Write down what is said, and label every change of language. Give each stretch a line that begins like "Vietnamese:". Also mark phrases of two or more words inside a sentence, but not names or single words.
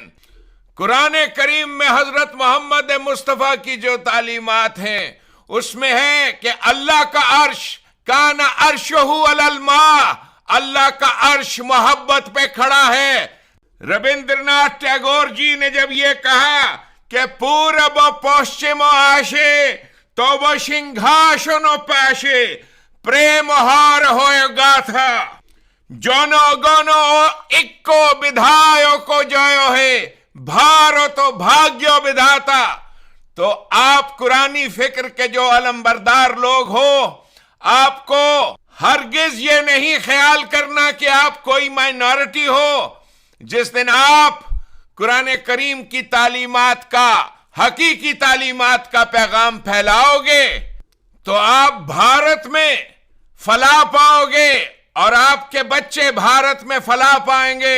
Urdu: قرآن کریم میں حضرت محمد مصطفیٰ کی جو تعلیمات ہیں اس میں ہے کہ اللہ کا عرش
Arabic: کان عرشہ علی الماء،
Urdu: اللہ کا عرش محبت پہ کھڑا ہے۔
Bangla: ربندر ناتھ ٹیگور
Urdu: جی نے جب یہ کہا کہ
Bangla: পূরব ও পশ্চিম আসে তব সিংহাসন পাশে প্রেম হার হয় গাঁথা, জনগণ ঐক্য বিধায়ক জয় হে ভারত ভাগ্য বিধাতা।
Urdu: تو آپ قرآنی فکر کے جو علمبردار لوگ ہو، آپ کو ہرگز یہ نہیں خیال کرنا کہ آپ کوئی مائناریٹی ہو. جس دن آپ قرآن کریم کی تعلیمات کا، حقیقی تعلیمات کا پیغام پھیلاؤ گے تو آپ بھارت میں فلاح پاؤ گے اور آپ کے بچے بھارت میں فلاح پائیں گے.